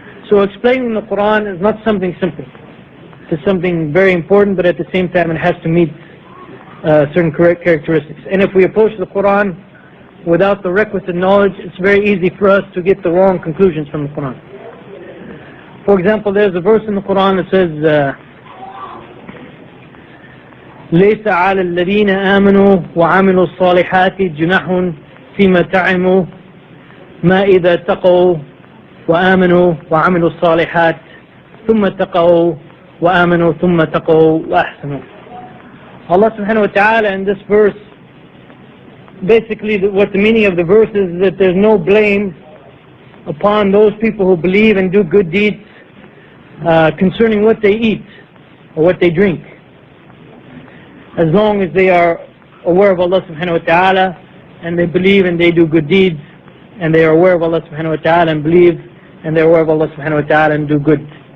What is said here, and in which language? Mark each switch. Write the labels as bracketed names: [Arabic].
[English] So explaining the Quran is not something simple. It's something very important, but at the same time it has to meet certain correct characteristics. And if we approach the Quran without the requisite knowledge, it's very easy for us to get the wrong conclusions from the Quran. For example, there's a verse in the Quran that says, [Arabic] ليس على الذين آمنوا وعملوا الصالحات جناح فيما تعموا ما إذا اتقوا وآمنوا وعملوا الصالحات ثم اتقوا وآمنوا ثم اتقوا وأحسنوا. [English] Allah subhanahu wa ta'ala in this verse, basically what the meaning of the verse is that there's no blame upon those people who believe and do good deeds concerning what they eat or what they drink, as long as they are aware of Allah subhanahu wa ta'ala and they believe and they do good deeds, and they are aware of Allah subhanahu wa ta'ala and believe, and they are aware of Allah subhanahu wa ta'ala and do good.